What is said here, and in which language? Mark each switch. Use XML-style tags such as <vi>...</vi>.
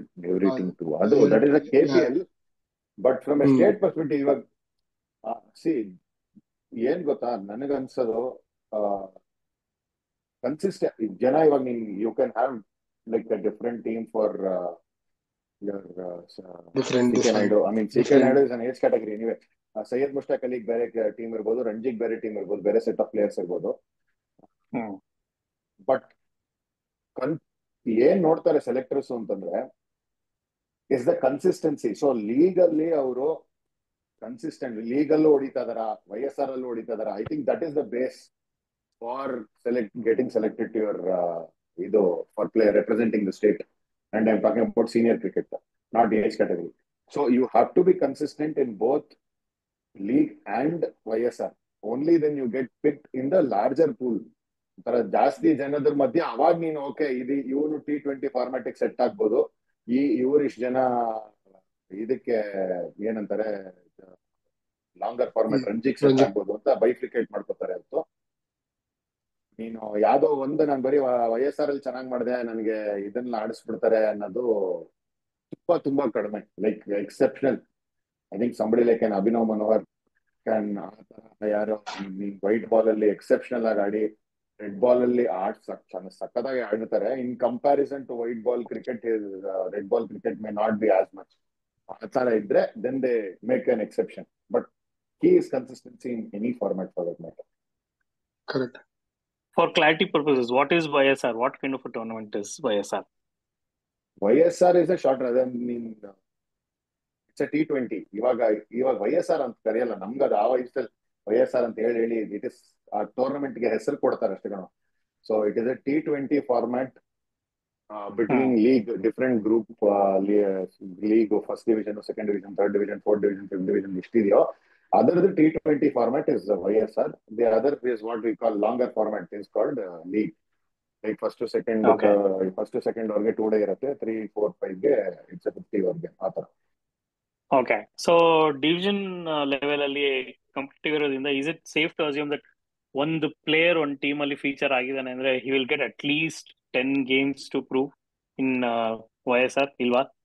<en>Every team to ಅದು that is a KPL. But from a state perspective</en> <kn>ಇವಾಗ C ಏನ್ ಗೊತ್ತಾ, ನನಗನ್ಸೋದು consistent ಜನ ಇವಾಗ</kn> <en>You can have like a different team for CK Naidu. I mean CK Naidu is an age category anyway.</en> <kn>Syed Mushtaq ಅಲಿಗ್ ಬೇರೆ team ಇರ್ಬೋದು, ರಣಜಿಗ್ ಬೇರೆ team ಇರ್ಬೋದು, ಬೇರೆ ಸೆಟ್ ಆಫ್ ಪ್ಲೇಯರ್ಸ್ ಇರ್ಬೋದು. ಬಟ್ ಏನ್ ನೋಡ್ತಾರೆ ಸೆಲೆಕ್ಟರ್ಸ್ ಅಂತಂದ್ರೆ</kn> <en>Is the consistency.</en> <kn>So legally ಅವರು ಕನ್ಸಿಸ್ಟೆಂಟ್ ಲೀಗಲ್ಲೂ ಹೊಡಿತಾ ಇದಾರ, YSR ಅಲ್ಲೂ ಹೊಡಿತಾ ಇದಾರ.</kn> <en>I think that is the base for getting selected to your ಇದು for player representing the state. And I'm talking about senior cricket, not the age category. So you have to be consistent in both league and YSR. Only then you get picked in the larger pool.</en> <kn>ಜಾಸ್ತಿ ಜನದ ಮಧ್ಯೆ ಅವಾಗ ನೀನು okay ಇದು ಇವನು T20 ಫಾರ್ಮ್ಯಾಟಿಕ್ set ಆಗ್ಬೋದು, ಇವ್ರು ಇಷ್ಟು ಜನ ಇದಕ್ಕೆ ಏನಂತಾರೆ ಲಾಂಗರ್ ಫಾರ್ಮ್ಯಾಟ್ ರಂಜಿಕ್ ಸೆಟ್ ಆಗ್ಬೋದು ಅಂತ ಬೈಫ್ರಿಕೇಟ್ ಮಾಡ್ಕೋತಾರೆ. ಅಂತ ನೀನು ಯಾವ್ದೋ ಒಂದು ನಾನು ಬರೀ YSR ಅಲ್ಲಿ ಚೆನ್ನಾಗ್ ಮಾಡಿದೆ ನನಗೆ ಇದನ್ನ ಆಡಿಸ್ಬಿಡ್ತಾರೆ ಅನ್ನೋದು ತುಂಬಾ ತುಂಬಾ ಕಡಿಮೆ. Like exceptional</kn> <en>I think somebody like</en> <kn>ಏನ್ ಅಭಿನವ್ ಮನೋಹರ್ ಕ್ಯಾನ್ ಯಾರೋ ವೈಟ್ ಬಾಲ್ ಅಲ್ಲಿ ಎಕ್ಸೆಪ್ಷನಲ್ ಆಗಿ ಆಡಿ ರೆಡ್ ಬಾಲ್ ಅಲ್ಲಿ ಸಕ್ಕತ್ತಾಗಿ ಆಡ್ತಾರೆ.</kn> <en>In comparison to white ball cricket, red ball cricket may not be as much.</en> <kn>ಆ ತರ ಇದ್ರೆ</kn> <en>Then they make an exception. But key is consistency in any format for that matter. Correct. For clarity purposes, what is YSR? What kind of a tournament is YSR? YSR is a short rather mean it's a T20.</en> <kn>ಇವಾಗ YSR ಅಂತ ಕರೆಯಲ್ಲ, ನಮ್ಗೆ ಅದು ಆ ವಯಸ್ಸಲ್ಲಿ YSR ಅಂತ ಹೇಳಿ</kn> <en>it is</en> <kn>ಆ tournament ಗೆ ಹೆಸರು ಕೊಡ್ತಾರೆ ಅಷ್ಟೇ ಕಣ.</kn> <en>so it is a T20 format between league, different group league, first division, second division, third division, fourth division, fifth division</en> <kn>ಇದೆಯೋ ಅದರದ್ದು</kn> <en>T20 format is YSR. The other is what we call longer format is called league. Like first to second</en> <kn>ಅವ್ರಿಗೆ 2 day ಇರುತ್ತೆ, 3, 4, 5 ಗೆ it's 50 ಅವ್ರಿಗೆ ಆ ತರ.</kn> <en>okay, so division level ಅಲ್ಲಿ competitive ಇರೋದ್ರಿಂದ is it safe to assume that</en> <kn>ಒಂದು player ಒಂದು ಟೀಮ್ ಅಲ್ಲಿ ಫೀಚರ್ ಆಗಿದ್ದಾನೆ ಅಂದ್ರೆ</kn> <en>He will get at least 10 games to prove in YSR ಇಲ್ವಾ?</en>